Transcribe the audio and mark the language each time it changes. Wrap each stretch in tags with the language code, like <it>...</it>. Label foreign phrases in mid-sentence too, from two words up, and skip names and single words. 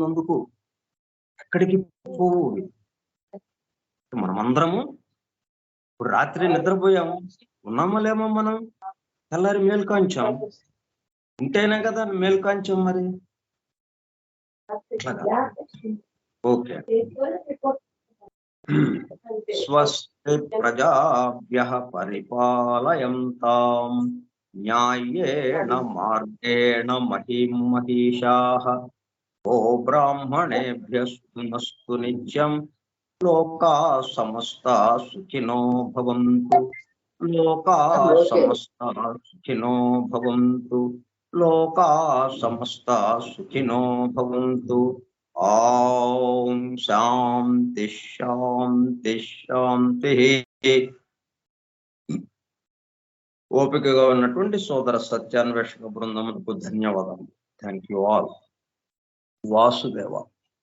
<te>అందుకు ఎక్కడికి పోవు. మనమందరము ఇప్పుడు రాత్రి నిద్రపోయాము, ఉన్నామా లేమో, మనం తెల్లారి మేల్కాంచాం, ఉంటేనే కదా మేల్కాంచాం. మరి ఓకే,</te> <sa>స్వస్తి ప్రజాభ్యః పరిపాలయంతాం న్యాయేన మార్గేణ మహిం మహిషాః ఓ బ్రాహ్మణేభ్యః శుభమస్తు నిత్యం లోకాః సమస్తాః సుఖినో భవంతు లోకాః సమస్తాః సుఖినో భవంతు లోకాః సమస్తాః సుఖినో భవంతు. ఓం శాంతి శాంతి శాంతి.</sa> <te>ఓపికగా ఉన్నటువంటి సోదర సత్యాన్వేషక బృందములకు ధన్యవాదాలు.</te> <en>thank you all. వాసుదేవ.</en>